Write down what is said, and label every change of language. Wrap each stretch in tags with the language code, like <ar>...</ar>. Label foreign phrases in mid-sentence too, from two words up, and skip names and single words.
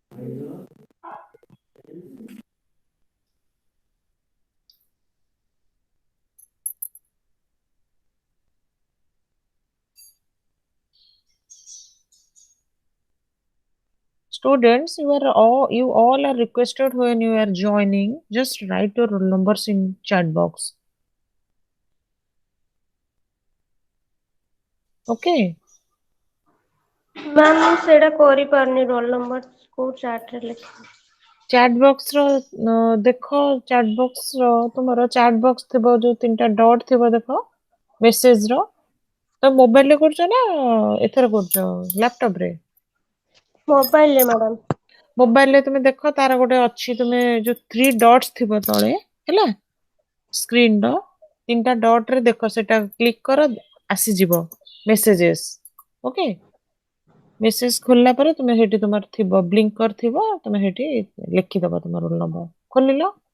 <en>Students, you all are requested when you are joining, just write your roll numbers in chat box. Okay.</en> <or>मैम ମୁଁ ସେଇଟା କରିପାରୁନି</or> <en>roll number</en> <or>କୋଉ ଚାର୍ଟରେ ଲେଖିବି</or> <en>chat box</en> <or>ର ଦେଖ</or> <en>chat box</en> <or>ର ତୁମର</or> <en>chat box</en> <or>ଥିବ ଯୋଉ ତିନିଟା ଡଟ୍ ଥିବ ଦେଖ ମେସେଜ ର ତ ମୋବାଇଲ ରେ କରୁଛ ନା ଏଥର କରୁଛ ଲାପଟପ ରେ ମୋବାଇଲରେ ମ୍ୟାଡାମ ମୋବାଇଲ ରେ ତୁମେ ଦେଖ ତାର ଗୋଟେ ଅଛି ତୁମେ ଯୋଉ 3 ଡଟ୍ସ ଥିବ ତଳେ ହେଲା ସ୍କ୍ରିନ ର ତିନିଟା ଡଟ୍ ରେ ଦେଖ ସେଟା କ୍ଲିକ କର ଆସିଯିବ ମେସେଜେସ୍ ଓକେ ମେସେଜ ଖୋଲିଲା ପରେ ତୁମେ ସେଠି ତୁମର ଥିବ ବ୍ଲିଙ୍କର ଥିବ ତୁମେ ସେଠି ଲେଖିଦବ ତୁମ</or> <en>roll number</en> <or>ଖୋଲିଲ</or>